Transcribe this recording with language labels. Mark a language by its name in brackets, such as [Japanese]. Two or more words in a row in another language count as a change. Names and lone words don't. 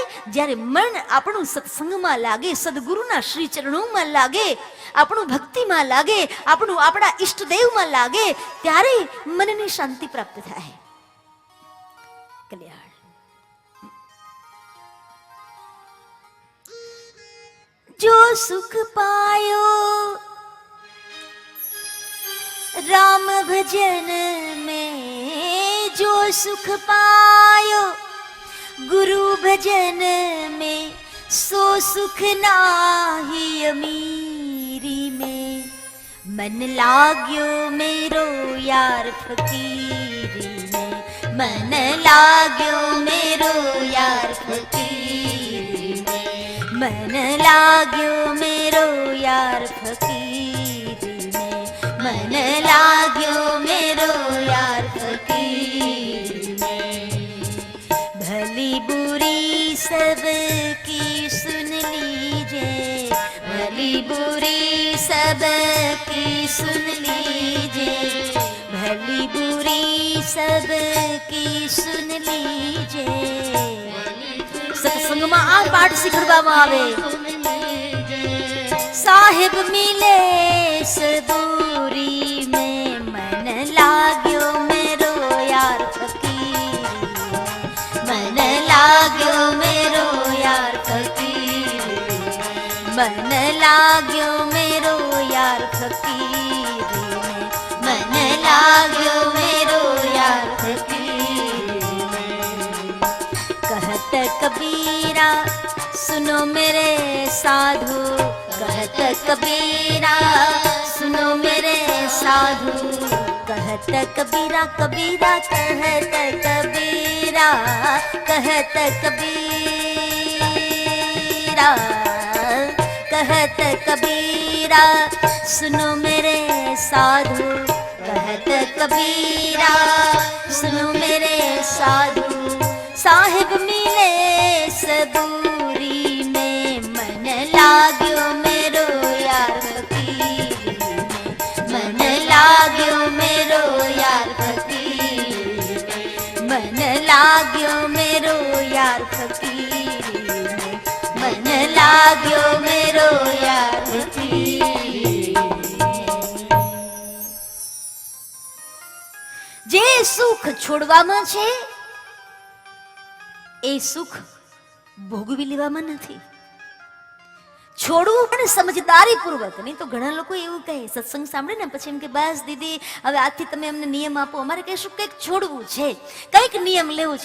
[Gujarati] જ્યારે મન આપણું સત્સંગમાં લાગે, સદગુરુના શ્રી ચરણોમાં લાગે, આપણું ભક્તિમાં લાગે, આપણું આપણા ઈષ્ટદેવમાં લાગે, ત્યારે મનને શાંતિ પ્રાપ્ત થાય. કલ્યાણ. [Hindi] जो सुख पायो राम भजन में, जो सुख पायो गुरु भजन में, सो सुख नाही अमीरी में. मन लाग्यो मेरो यार फकीरी में, मन लाग्यो मेरो यार फकीरी में, मन लाग्यो मेरो यार फकीरी में, मन लाग्यो मेरो यार फकीर में. भली बुरी सबकी सुन लीजे, भली बुरी सबकी सुन लीजे, भली बुरी सबकी सुन લીજે. [Gujarati] સત્સંગમાં આ પાઠ શીખવવામાં આવે. [Hindi] साहेब मिले सबूरी में, मन लाग्यो मेरो यार फकीर, मन लाग्यो मेरो यार फकीर, मन लाग्यो मेरो यार फकीर में, मन लाग्यो मेरो यार फकीर में. कहत कबीरा सुनो मेरे साधु, कहत कबीरा सुनो मेरे साधु, कहत कबीरा कबीरा कहत कबीरा, कहत कबीरा कहत कबीरा सुनो मेरे साधु, कहत कबीरा सुनो मेरे साधु. साहिब मिले सबूरी में, मन लाग्यो मेरो यार फकीर में, मन लाग्यो मेरो यार फकीर में, मन लाग्यो मेरो यार फकीर में, मन लाग्यो मेरो यार फकीर में. [Gujarati] જે સુખ છોડવામાં છે એ સુખ ભોગવી લેવામાં નથી. છોડવું પણ સમજદારી પૂર્વક. નહીં તો ઘણા લોકો એવું કહે, સત્સંગ સાંભળે ને પછી એમ કે બસ દીદી હવે આજથી તમે અમને નિયમ આપો, અમારે કહીશું કંઈક છોડવું છે, કંઈક નિયમ લેવો છે.